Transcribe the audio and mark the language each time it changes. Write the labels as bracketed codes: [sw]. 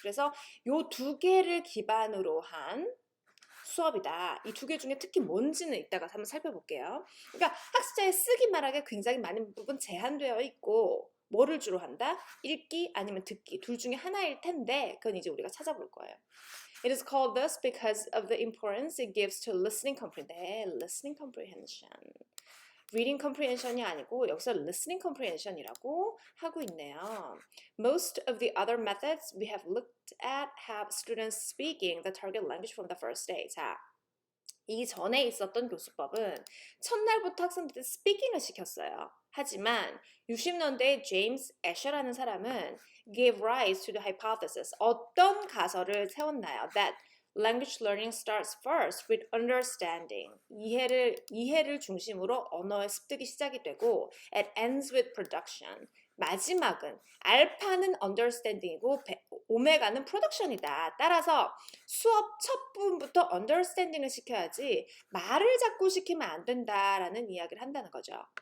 [ko] 그래서 요 두 개를 기반으로 한 수업이다. 이 두 개 중에 특히 뭔지는 이따가 한번 살펴볼게요. 그러니까 학습자의 쓰기 말하기에 굉장히 많은 부분 제한되어 있고 뭐를 주로 한다? 읽기 아니면 듣기 둘 중에 하나일 텐데 그건 이제 우리가 찾아볼 거예요. [en] It is called thus because of the importance it gives to listening comprehension. listening comprehension. [ko] reading comprehension이 아니고 여기서 listening comprehension이라고 하고 있네요. [en] Most of the other methods we have looked at have students speaking the target language from the first day. [ko] 자, 이 전에 있었던 교수법은 첫날부터 학생들한테 스피킹을 시켰어요. 하지만 60년대에 제임스 애셔라는 사람은 [en] gave rise to the hypothesis. [ko] 어떤 가설을 세웠나요? [en] That language learning starts first with understanding. [ko] 이해를 중심으로 언어의 습득이 시작이 되고 [en] it ends with production. [ko] 마지막은 알파는 understanding이고 오메가는 production이다. 따라서 수업 첫 부분부터 understanding을 시켜야지 말을 자꾸 시키면 안 된다라는 이야기를 한다는 거죠.